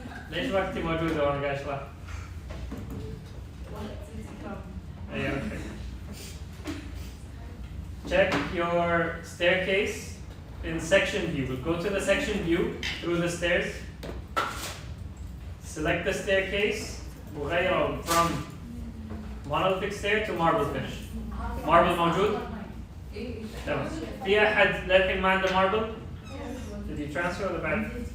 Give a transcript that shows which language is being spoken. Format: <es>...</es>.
<ar>ليش وقتي موجودة وانا قاعد اشرح؟ أيوة okay.</ar> <en>Check your staircase in section view. Go to the section view through the stairs. Select the staircase</en> <ar>وغيره</ar> <en>from monolithic stair to marble finish.</en> <ar>Marble موجود؟ تمام. في أحد للحين ما عنده marble؟</ar> <en>Did you transfer</en> <ar>ولا بعد؟</ar>